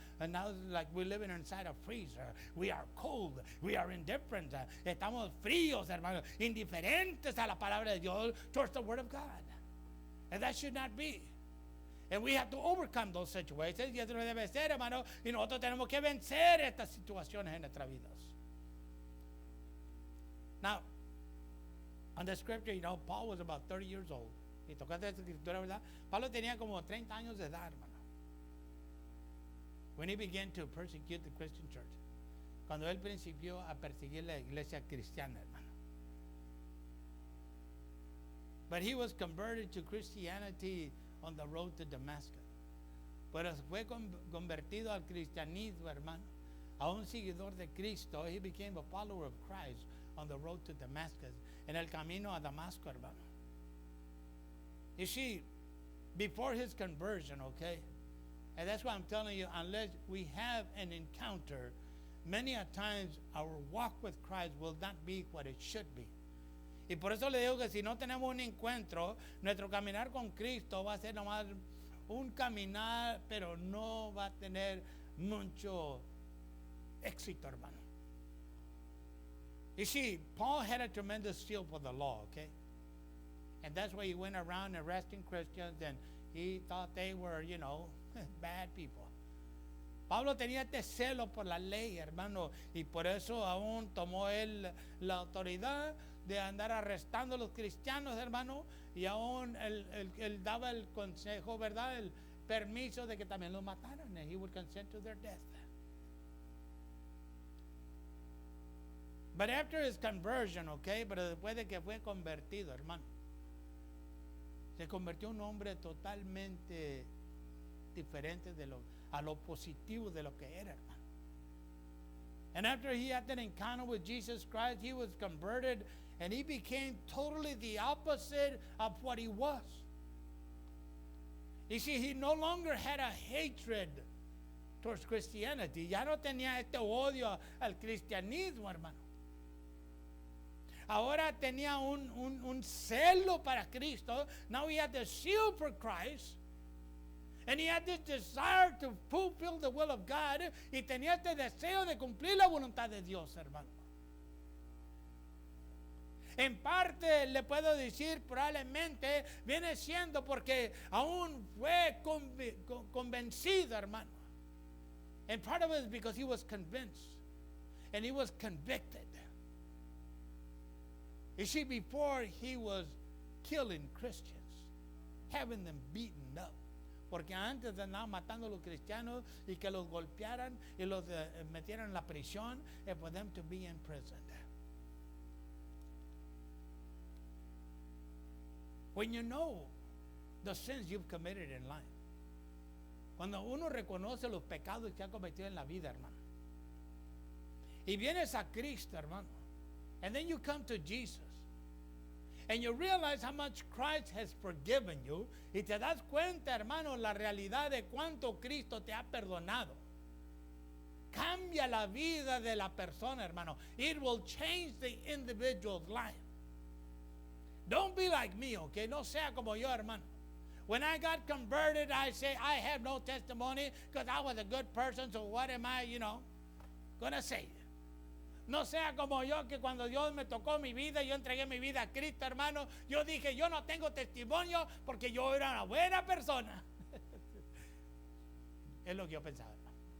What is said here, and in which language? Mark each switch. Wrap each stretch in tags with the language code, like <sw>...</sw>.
<en>And now it's like we're living inside a freezer. We are cold. We are indifferent.</en> <es>Estamos fríos, hermano. Indiferentes a la palabra de Dios</es> <en>towards the word of God. And that should not be. And we have to overcome those situations.</en> <es>Y eso no debe ser, hermano. Y nosotros tenemos que vencer estas situaciones en nuestras vidas.</es> <en>Now, on the scripture, Paul was about 30 years old.</en> <es>Y tocando esta escritura, ¿verdad? Pablo tenía como 30 años de edad, hermano.</es> <en>When he began to persecute the Christian church.</en> <es>Cuando él principió a perseguir la iglesia cristiana, hermano.</es> <en>But he was converted to Christianity on the road to Damascus.</en> <es>Pero fue convertido al cristianismo, hermano, a un seguidor de Cristo.</es> <en>He became a follower of Christ on the road to Damascus,</en> <es>en el camino a Damasco, hermano.</es> <en>You see, before his conversion, okay, and that's why I'm telling you, unless we have an encounter, many a times our walk with Christ will not be what it should be.</en> <es>Y por eso le digo que si no tenemos un encuentro, nuestro caminar con Cristo va a ser nomás un caminar, pero no va a tener mucho éxito, hermano.</es> <en>You see, Paul had a tremendous zeal for the law, okay? And that's why he went around arresting Christians, and he thought they were, bad people.</en> <es>Pablo tenía este celo por la ley, hermano, y por eso aún tomó él la autoridad de andar arrestando a los cristianos, hermano, y aún él daba el consejo, ¿verdad? El permiso de que también los mataran,</es> <en>and he would consent to their death. But after his conversion, okay,</en> <es>pero después de que fue convertido, hermano, se convirtió en un hombre totalmente diferente a lo positivo de lo que era, hermano.</es> <en>And after he had that encounter with Jesus Christ, he was converted and he became totally the opposite of what he was. You see, he no longer had a hatred towards Christianity.</en> <es>Ya no tenía este odio al cristianismo, hermano. Ahora tenía un celo para Cristo.</es> <en>Now he had the zeal for Christ. And he had this desire to fulfill the will of God.</en> <es>Y tenía este deseo de cumplir la voluntad de Dios, hermano. En parte le puedo decir, probablemente viene siendo porque aún fue convencido, hermano.</es> <en>And part of it is because he was convinced. And he was convicted. You see, before he was killing Christians, having them beaten up.</en> <es>Porque antes de andar matando a los cristianos y que los golpearan y los metieran en la prisión,</es> <en>and for them to be imprisoned. When you know the sins you've committed in life,</en> <es>cuando uno reconoce los pecados que ha cometido en la vida, hermano, y vienes a Cristo, hermano,</es> <en>and then you come to Jesus, And you realize how much Christ has forgiven you.</en> <es>Y te das cuenta, hermano, la realidad de cuánto Cristo te ha perdonado. Cambia la vida de la persona, hermano.</es> <en>It will change the individual's life. Don't be like me, okay?</en> <es>No sea como yo, hermano.</es> <en>When I got converted, I say I have no testimony because I was a good person, so what am I, gonna say?</en> <es>No sea como yo, que cuando Dios me tocó mi vida, yo entregué mi vida a Cristo, hermano. Yo dije, yo no tengo testimonio porque yo era una buena persona. Es lo que yo pensaba, hermano.</es>